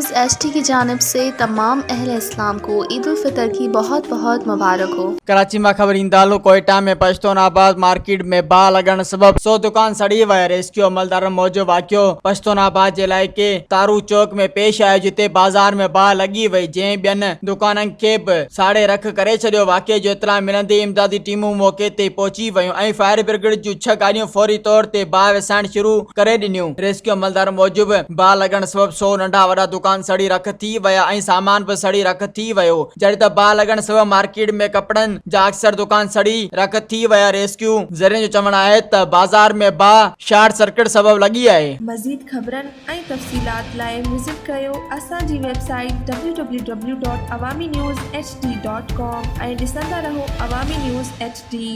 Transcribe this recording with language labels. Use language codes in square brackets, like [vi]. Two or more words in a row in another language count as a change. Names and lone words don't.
[ur] HT کی جانب سے تمام اہل اسلام کو عید الفطر کی بہت بہت مبارک ہو. [sd] कराची में ख़बर ईंदालो कोयटा में पश्तूनाबाद मार्केट में बा लगन सबब 100 दुकान सड़ी वह। रेस्क्यू अमलदार मौजूद वाक़ियो पश्तूनाबाद जे इलाइके तारू चौक में पेश आयो, जिते बाजार में बा लगी वही, जै बियन दुकानन के साड़े रख करे छो। वाक़े जो इतला मिलंदे इमदादी टीमूं मौके ते पहुंची वयूं ऐं फायर ब्रिगेड जूं 6 गाड़ियों फौरी तौर ते बा विसाइण शुरू करे ॾिनियूं। रेस्क्यू अमलदार मौजूद बा लगन सबब 100 नंढा वॾा दुकान सड़ी रख थी वया ऐं सामान भी सड़ी रख थी वयो। जॾहिं त बा लगन सबब मार्केट में कपड़न जा अक्सर दुकान सड़ी रख थी वया। रेस्क्यू ज़रिए जो चवण आहे त बाजार में बा [en] short circuit [sd] सबब लगी आहे। मज़ीद ख़बरन ऐं तफ़सीलात लाइ विज़िट कयो असांजी वेबसाइट www.awamiNewsHD.com ऐं ॾिसंदा रहो अवामी न्यूज़ HD।